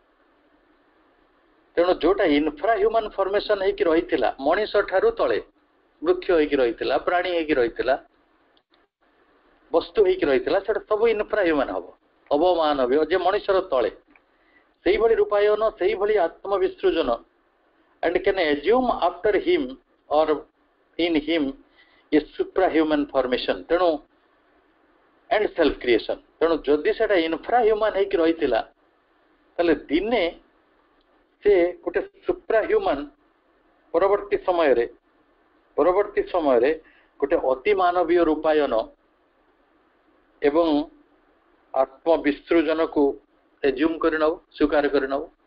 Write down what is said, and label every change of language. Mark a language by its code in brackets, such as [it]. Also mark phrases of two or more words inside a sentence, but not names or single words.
[or] ତେଣୁ ଯୋଉଟା [en] infrahuman formation [or] ହେଇକି ରହିଥିଲା, ମଣିଷ ଠାରୁ ତଳେ ବୃକ୍ଷ ହେଇକି ରହିଥିଲା, ପ୍ରାଣୀ ହେଇକି ରହିଥିଲା, ବସ୍ତୁ ହେଇକି ରହିଥିଲା, ସେଟା ସବୁ ଇନଫ୍ରାହ୍ୟୁମାନ ହବ, ଅବମାନବୀୟ, ଯେ ମଣିଷର ତଳେ। ସେଇଭଳି ରୂପାୟନ, ସେଇଭଳି ଆତ୍ମବିସୃଜନ, [en] and can assume after him or in him a suprahuman formation, ତେଣୁ and self creation। [or] ତେଣୁ ଯଦି ସେଟା ଇନଫ୍ରାହ୍ୟୁମାନ ହେଇକି ରହିଥିଲା, ତାହେଲେ ଦିନେ ସେ ଗୋଟେ ସୁପ୍ରାହ୍ୟୁମାନ ପରବର୍ତ୍ତୀ ସମୟରେ ଗୋଟେ ଅତି ମାନବୀୟ ରୂପାୟନ ଏବଂ ଆତ୍ମବିସୃଜନକୁ ଏଜ୍ୟୁମ୍ କରି ନେବ, ସ୍ୱୀକାର କରି ନେବ।